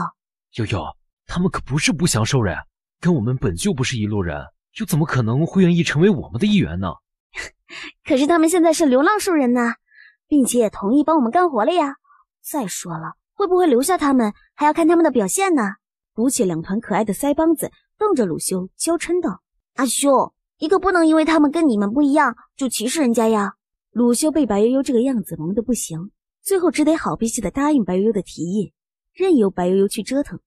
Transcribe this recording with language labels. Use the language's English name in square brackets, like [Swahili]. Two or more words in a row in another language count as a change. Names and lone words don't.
[Chinese] 悠悠，他們可不是不祥獸人，跟我們本就不是一路人，又怎麼可能會願意成為我們的一員呢？可是他們現在是流浪獸人呢，並且也同意幫我們幹活了呀。再說了，會不會留下他們，還要看他們的表現呢。鼓起兩團可愛的腮幫子，瞪着魯修，嬌嗔道：阿修，一個不能因為他們跟你們不一樣，就歧視人家呀。魯修被白悠悠這個樣子萌得不行，最後只得好脾氣的答應白悠悠的提議，任由白悠悠去折騰。